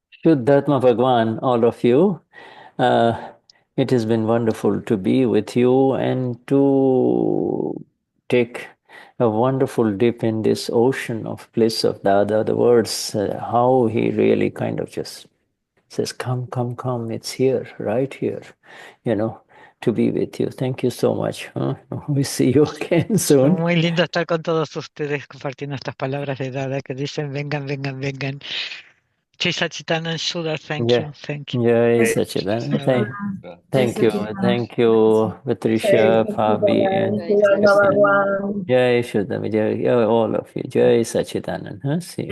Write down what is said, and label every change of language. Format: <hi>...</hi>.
<en>Vishuddhatma Bhagwan, all of you. It has been wonderful to be with you and to take a wonderful dip in this ocean of bliss of Dada. The words, how he really kind of just says, come, come, come, it's here, right here, to be with you. Thank you so much. We see you again soon.</en> <es>Muy lindo estar con todos ustedes compartiendo estas palabras de Dada que dicen, vengan, vengan, vengan.</es> <en>Jai Sachidanand and Shuddha, thank you. Jai Sachidanand. Thank you, Patricia, Fabi, and Cristain. Jai Shuddha, Jai, all of you. Jai Sachidanand. See you.</en>